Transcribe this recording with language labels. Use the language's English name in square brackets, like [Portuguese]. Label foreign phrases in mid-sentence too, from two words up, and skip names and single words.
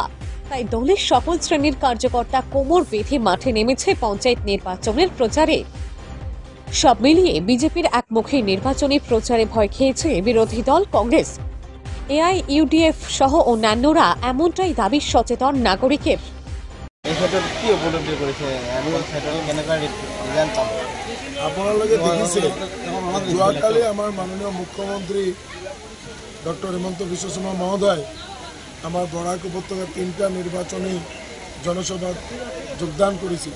[Bangla] তাই দলের সকল শ্রেণীর কার্যকর্তা কোমর বেঁধে মাঠে নেমেছে পঞ্চায়েত নির্বাচনের প্রচারে। সব মিলিয়ে বিজেপির একমুখী নির্বাচনী প্রচারে ভয় খেয়েছে বিরোধী দল কংগ্রেস। এআইইউডিএফ সহ অন্যান্যরা এমনটাই দাবি সচেতন নাগরিকের। [Assamese] আপোনালোকে দেখিছে যোৱাকালি আমাৰ মাননীয় মুখ্যমন্ত্ৰী ডক্টৰ হিমন্ত বিশ্ব শৰ্মা মহোদয় আমাৰ বৰাক উপত্যকাৰ 3টা নিৰ্বাচনী জনসভাত যোগদান কৰিছিল।